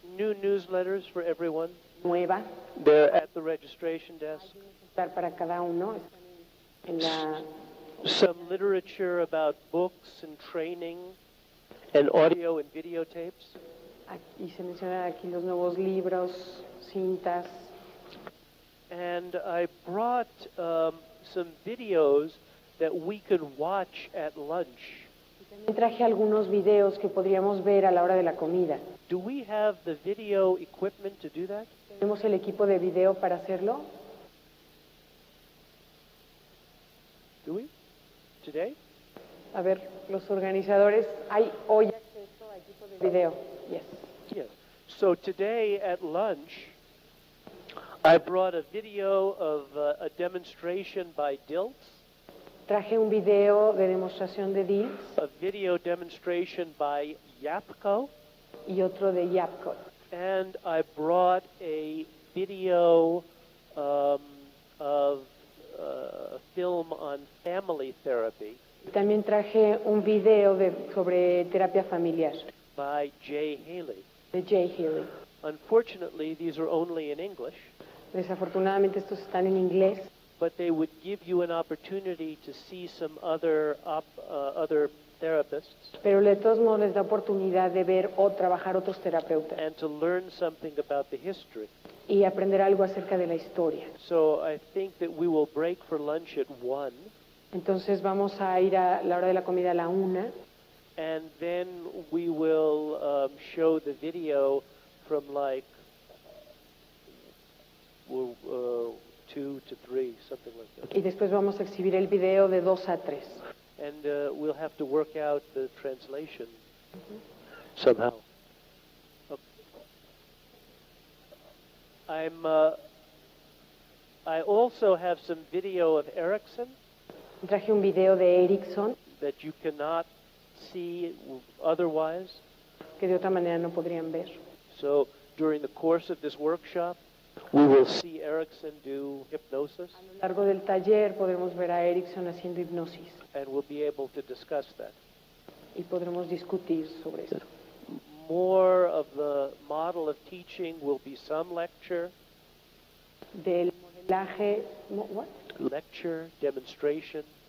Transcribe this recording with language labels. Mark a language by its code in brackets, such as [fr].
[en] new newsletters for everyone. [es] nueva [en] They're at the registration desk. [es] para cada uno. En la, [en] Some literature about books and training and audio and videotapes. [es] y se mencionan aquí los nuevos libros, cintas. [en] And I brought some videos that we could watch at lunch. [es] También traje algunos videos que podríamos ver a la hora de la comida. [en] Do we have the video equipment to do that? [es] ¿Tenemos el equipo de video para hacerlo? [en] Do we? Today? [es] A ver, los organizadores, ¿hay hoy acceso a equipo de video? [en] Yes. Yes. So today at lunch, I brought a video of a demonstration by Dilts. [es] Traje un video de demostración de DILS [en] a video demonstration by Yapko, [es] y otro de Yapko. [en] and I brought a video of a film on family therapy [es] También traje un video sobre terapia familiar [en] by Jay Haley. [es] de Jay Haley. [en] Unfortunately, these are only in English, [es] Desafortunadamente estos están en inglés, [en] but they would give you an opportunity to see some other therapists [es] pero de todos modos les da oportunidad de ver o trabajar otros terapeutas [en] and to learn something about the history. [es] y aprender algo acerca de la historia. [en] So I think that we will break for lunch at 1, [es] Entonces vamos a ir a la hora de la comida a la 1 [en] and then we will show the video from like 2 to 3, something like that. [es] y después vamos a exhibir el video de 2 a 3. [en] And we'll have to work out the translation somehow. Okay. I also have some video of Erickson [es] Traje un video de Erickson that you cannot see otherwise. que de otra manera no podrían ver. [en] So during the course of this workshop, we will see Erickson do hypnosis, [es] A lo largo del taller podremos ver a Erickson haciendo hipnosis [en] and we'll be able to discuss that. [es] y podremos discutir sobre eso. [en] More of the model of teaching will be some lecture, [es] Del modelaje, [en] what? lecture, demonstration,